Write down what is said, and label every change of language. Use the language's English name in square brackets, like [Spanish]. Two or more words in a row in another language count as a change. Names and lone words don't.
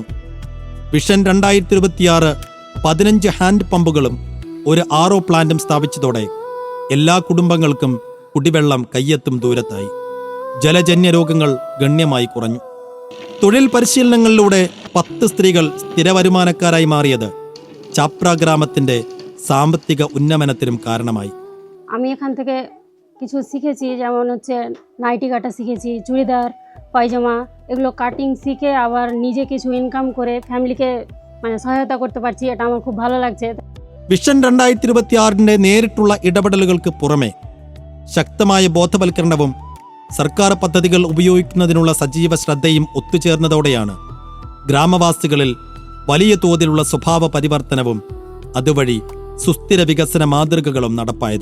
[Malayalam] വിഷൻ 2026 15 ഹാൻഡ് പമ്പുകളും ഒരു RO പ്ലാന്റും സ്ഥാപിച്ചതോടെ എല്ലാ കുടുംബങ്ങൾക്കും കുടിവെള്ളം കയ്യെത്തും ദൂരത്തായി. ജലജന്യ രോഗങ്ങൾ ഗണ്യമായി കുറഞ്ഞു. തൊഴിൽ പരിശീലനങ്ങളിലൂടെ 10 സ്ത്രീകൾ സ്ഥിരവരുമാനക്കാരായി മാറിയത് ചാപ്ര ഗ്രാമത്തിന്റെ സാമ്പത്തിക ഉന്നമനത്തിനും കാരണമായി. [Bangla] আমি এখান থেকে কিছু শিখেছি, যেমন হচ্ছে নাইটি কাটা শিখেছি, চুড়িদার, পায়জামা, এগুলো কাটিং শিখে আবার নিজে কিছু ইনকাম করে ফ্যামিলিকে সহায়তা করতে পারছি। এটা আমার খুব ভালো লাগছে. [Malayalam] വിഷൻ 2026ന്റെ നേരിട്ടുള്ള ഇടപെടലുകൾക്ക് പുറമെ ശക്തമായ ബോധവൽക്കരണവും സർക്കാർ പദ്ധതികൾ ഉപയോഗിക്കുന്നതിനുള്ള സജീവ ശ്രദ്ധയും ഒത്തുചേർന്നതോടെയാണ് ഗ്രാമവാസികളിൽ വലിയ തോതിലുള്ള സ്വഭാവ പരിവർത്തനവും അതുവഴി സുസ്ഥിര വികസന മാതൃകകളും നടപ്പായത്.